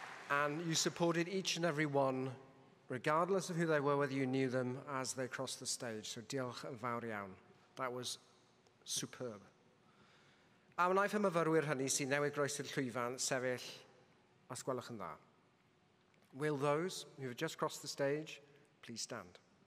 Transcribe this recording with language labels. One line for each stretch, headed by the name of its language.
English: And you supported each and every one, regardless of who they were, whether you knew them, as they crossed the stage. So
Welsh: diolch yn fawr iawn.
English: That was superb.
Welsh: A wnaeth y myfyrwyr hynny sy'n newid groesi'r llwyfan sefyll, os gwelwch yn dda.
English: Will those who have just crossed the stage please stand?